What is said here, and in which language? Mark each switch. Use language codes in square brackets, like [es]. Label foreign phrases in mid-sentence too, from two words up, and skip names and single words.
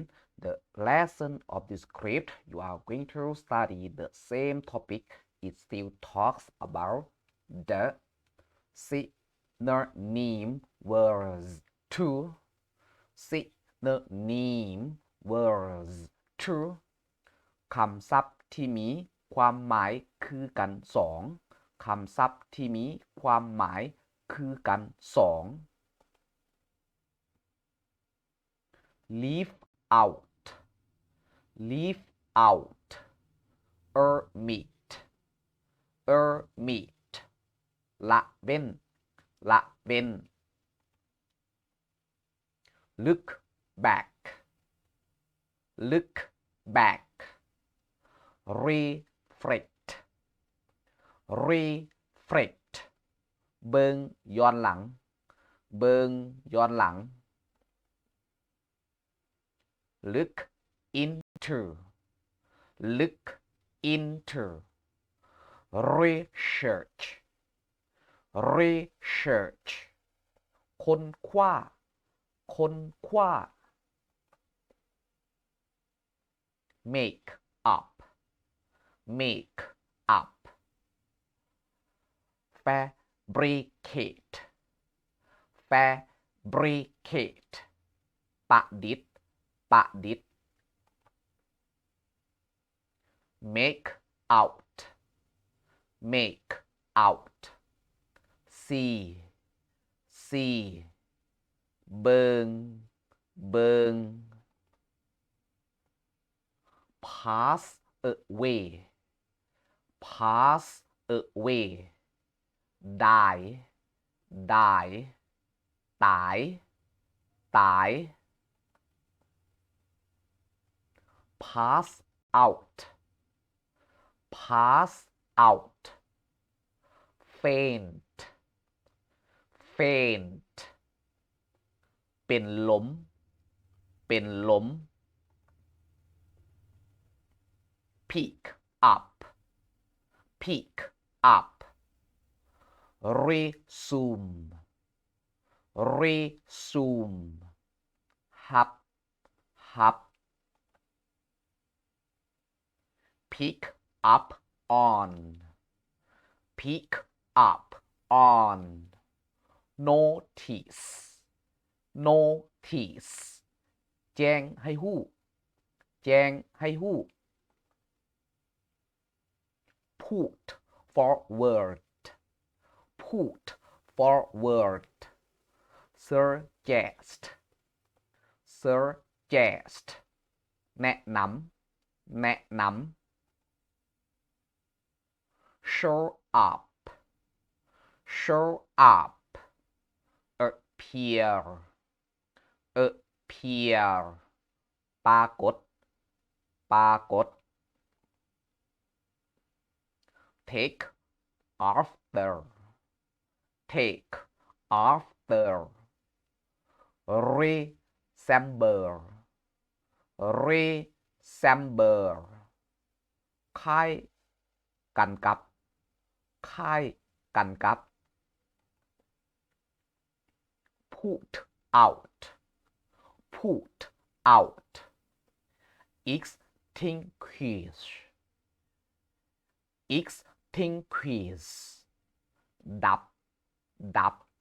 [en] The lesson of the script you are going to study the same topic. It still talks about the synonym words two. Synonym words two [tts] คำศัพท์ที่มีความหมายคือกันสองคำศัพท์ที่มีความหมายคือกันสอง [en] leave out leave out ermit ermit [tts] ละเว้นละเว้น [en] look back look back reflect reflect [tts] เบิงย้อนหลังเบิงย้อนหลัง [en] look into look into research research [tts] ค้นคว้าค้นคว้า [en] make up make up fabricate fabricate [tts] ประดิษฐ์ประดิษฐ์ [en] make out make out see see [tts] เบิงเบิง [en] pass away pass away die die [tts] ตายตาย [en] pass out pass out faint faint [tts] เป็นล้มเป็นล้ม [en] pick up pick up resume resume [tts] ฮับฮับ [en] pick up on pick up on notice notice [tts] แจ้งให้ฮู้แจ้งให้ฮู้ [en] put forward put forward suggest suggest [tts] แนะนำแนะนำ [en] show up show up appear appear [tts] ปรากฏปรากฏ [en] take after take after resemble resemble [tts] คล้ายกันกับคล้ายกันกับ [en] put out put out extinguish extinguish [tts] ดับดับ